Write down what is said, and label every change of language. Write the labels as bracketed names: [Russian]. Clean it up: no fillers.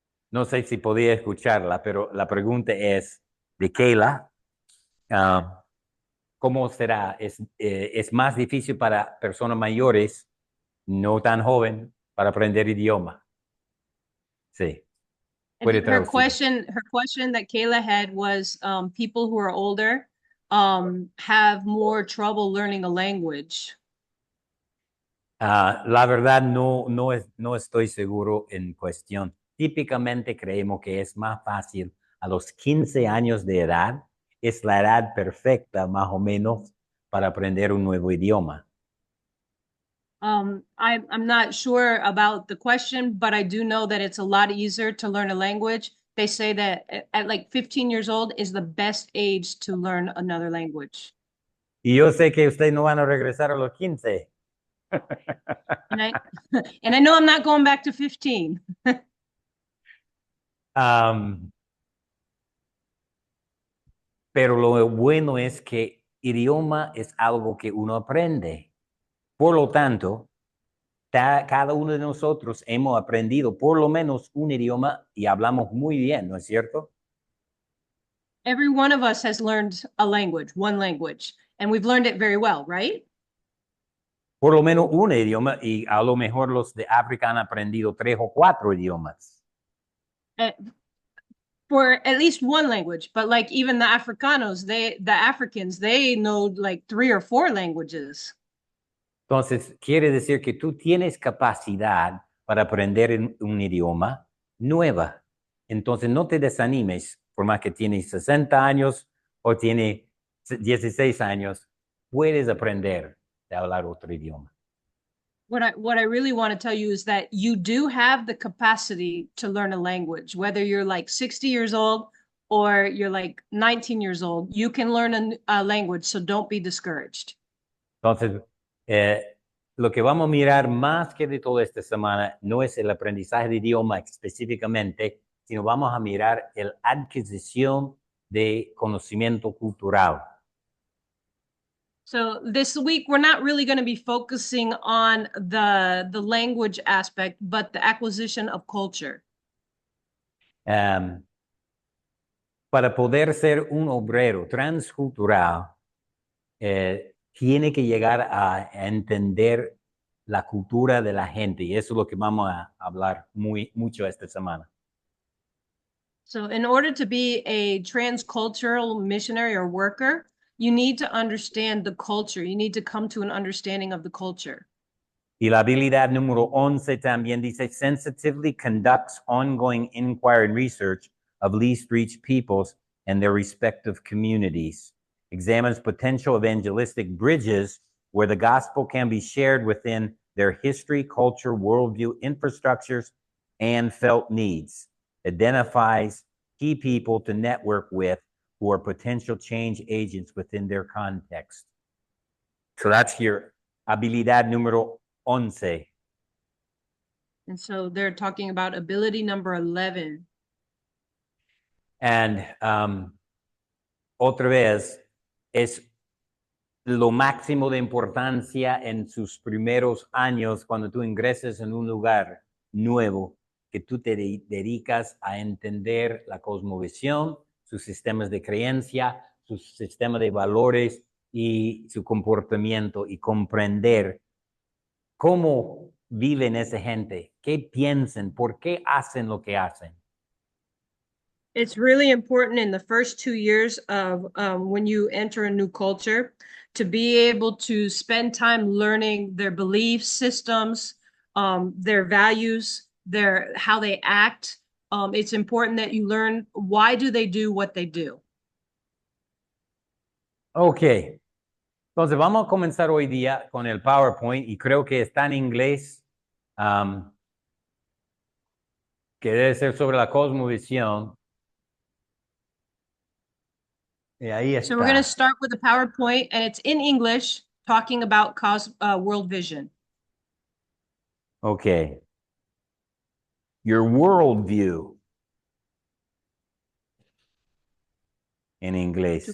[Spanish] No sé si podía escucharla, pero la pregunta es de Keila. ¿Cómo será? ¿Es más difícil para personas mayores, no tan joven, para aprender idioma? Sí. Puede [English] And her [Spanish] traducir. [English] question that Kayla had was, people who are older have more trouble learning a language. [Spanish] La verdad no estoy seguro en cuestión. Típicamente creemos que es más fácil a los 15 años de edad. Es la edad perfecta, más o menos, para aprender un nuevo idioma. [English] I'm not sure about the question, but I do know that it's a lot easier to learn a language. They say that at like 15 years old is the best age to learn another language. [Spanish] Y yo sé que ustedes no van a regresar a los 15. [English] And I and I know I'm not going back to 15. [Spanish] Pero lo bueno es que idioma es algo que uno aprende. Por lo tanto, cada uno de nosotros hemos aprendido por lo menos un idioma y hablamos muy bien, ¿no es cierto? [English] Every one of us has learned a language, one language, and we've learned it very well, right? [Spanish] Por lo menos un idioma, y a lo mejor los de África han aprendido 3 o 4 idiomas. [English] Uh, for at least one language, but like even the Africanos, the Africans, they know like 3 or 4 languages. [Spanish] Entonces, quiere decir que tú tienes capacidad para aprender un idioma nueva. Entonces, no te desanimes, por más que tienes 60 años o tienes 16 años, puedes aprender a hablar otro idioma. [English] What I really want to tell you is that you do have the capacity to learn a language, whether you're like 60 years old or you're like 19 years old, you can learn a language, so don't be discouraged. [Spanish] Entonces, lo que vamos a mirar más que de toda esta semana no es el aprendizaje de idioma específicamente, sino vamos a mirar la adquisición de conocimiento cultural. [English] So this week we're not really going to be focusing on the language aspect, but the acquisition of culture. [Spanish] Para poder ser un obrero transcultural, tiene que llegar a entender la cultura de la gente, y eso es lo que vamos a hablar mucho esta semana. [English] So in order to be a transcultural missionary or worker, you need to understand the culture. You need to come to an understanding of the culture. [Spanish] Y la habilidad número 11 también dice, [English] sensitively conducts ongoing inquiry and research of least reached peoples and their respective communities, examines potential evangelistic bridges where the gospel can be shared within their history, culture, worldview, infrastructures, and felt needs, identifies key people to network with who are potential change agents within their context. So that's your [Spanish] habilidad número 11. [English] And so they're talking about ability number 11. [Spanish] And otra vez, es lo máximo de importancia en sus primeros años cuando tú ingresas en un lugar nuevo, que tú te dedicas a entender la cosmovisión, sus sistemas de creencia, su sistema de valores y su comportamiento y comprender cómo viven esa gente, qué piensan, por qué hacen lo que hacen. [English] It's really important in the first 2 years of when you enter a new culture to be able to spend time learning their belief systems, their values, how they act. It's important that you learn why do they do what they do. [Spanish] Ok, entonces vamos a comenzar hoy día con el PowerPoint y creo que está en inglés, que debe ser sobre la cosmovisión. Y ahí [English] So we're going to [Spanish] está. [English] start with a PowerPoint, and it's in English, talking about world vision. Okay. Your worldview. [Spanish] En inglés,